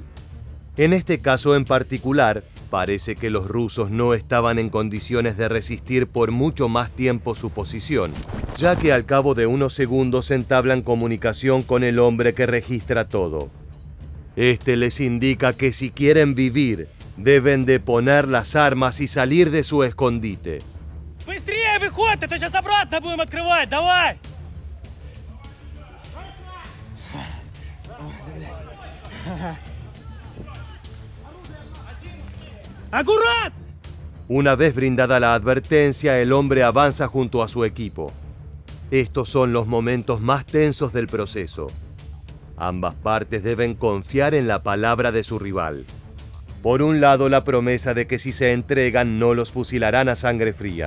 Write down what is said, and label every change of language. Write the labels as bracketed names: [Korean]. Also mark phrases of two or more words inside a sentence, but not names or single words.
[Spanish] En este caso en particular, parece que los rusos no estaban en condiciones de resistir por mucho más tiempo su posición, ya que al cabo de unos segundos entablan comunicación con el hombre que registra todo. Este les indica que si quieren vivir, deben de poner las armas y salir de su escondite. [Russian] Быстрее выходь, это сейчас обратно будем открывать, давай! ¡Аккурат! [Spanish] Una vez brindada la advertencia, el hombre avanza junto a su equipo. Estos son los momentos más tensos del proceso. Ambas partes deben confiar en la palabra de su rival. Por un lado, la promesa de que si se entregan no los fusilarán a sangre fría.